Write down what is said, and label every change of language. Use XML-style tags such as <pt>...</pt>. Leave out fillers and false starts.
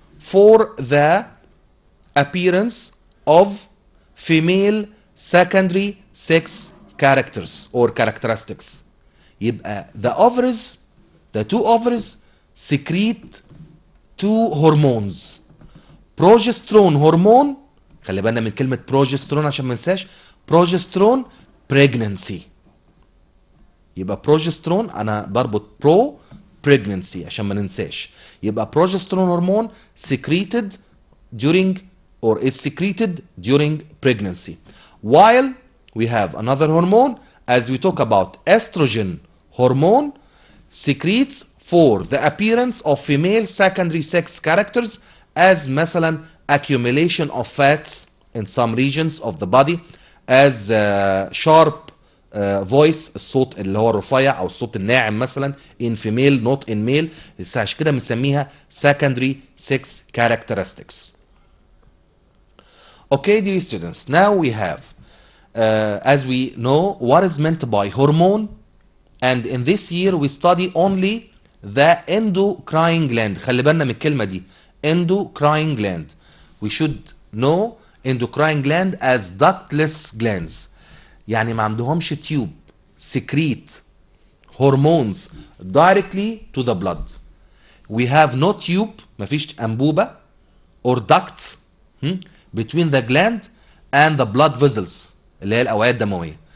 <en>For the appearance of female secondary sex characters or characteristics. يبقى the two ovaries secrete two hormones.</en> <ar>progesterone hormone، خلي بالنا من كلمة progesterone عشان ما ننساش، progesterone pregnancy. يبقى progesterone أنا بربط pro pregnancy عشان ما ننساش.</ar> <en>يبقى progesterone hormone secreted during or is secreted during pregnancy. While we have another hormone as we talk about estrogen hormone secretes for the appearance of female secondary sex characters as مثلا accumulation of fats in some regions of the body, as sharp voice</en> <ar>الصوت اللي هو الرفيع او الصوت الناعم</ar> <en>مثلا in female not in male.</en> <ar>عشان كده بنسميها</ar> <en>secondary sex characteristics. Okay dear students, now we have as we know what is meant by hormone, and in this year we study only the endocrine gland.</en> <ar>خلي بالنا من الكلمة دي endocrine gland.</ar> <en>We should know endocrine gland as ductless glands.</en> <ar>يعني ما عندهمش تيوب</ar> <en>secrete hormones directly to the blood. We have no tube</en> <ar>مفيش أنبوبة</ar> <en>or duct between the gland and the blood vessels</en> <ar>اللي هي الأوعية الدموية.</ar>